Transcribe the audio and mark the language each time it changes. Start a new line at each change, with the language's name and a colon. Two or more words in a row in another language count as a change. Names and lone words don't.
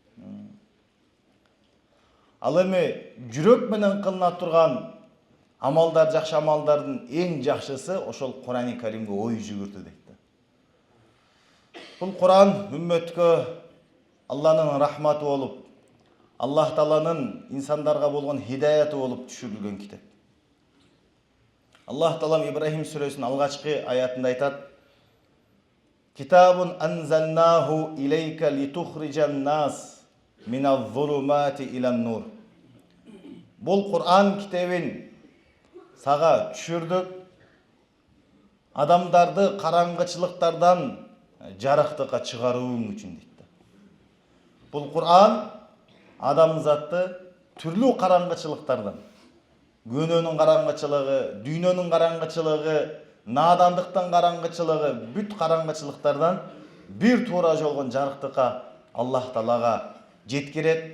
Kyrgyz: Ал эми жүрөк менен кылына турган амалдар, жакшы амалдардын эң жакшысы ошол Кур'ани Каримге ой жүгүртүү дейт да. Бул Кур'ан үммөткө Алланын рахматы болуп, Аллах Тааланын инсандарга болгон хидаяты болуп түшүрүлгөн китеп. Аллах Таалам Ибрахим сүрөсүнүн алгачкы аятында айтат:
Arabic: "كتاب أنزلناه إليك لتخرج الناس من الظلمات إلى النور".
Kyrgyz: Бул Кур'ан китебин сага түшүрдүк, адамдарды караңгычылыктардан жарыктыкка чыгарууң үчүн дейт. Бул Кур'ан адамзатты түрлүү караңгычылыктардан, күнөөнүн караңгычылыгы, дүйнөнүн караңгычылыгы, надандыктын караңгычылыгы, бүт караңгычылыктардан бир туура жолгон жарыктыкка Аллах Таалага жеткирет.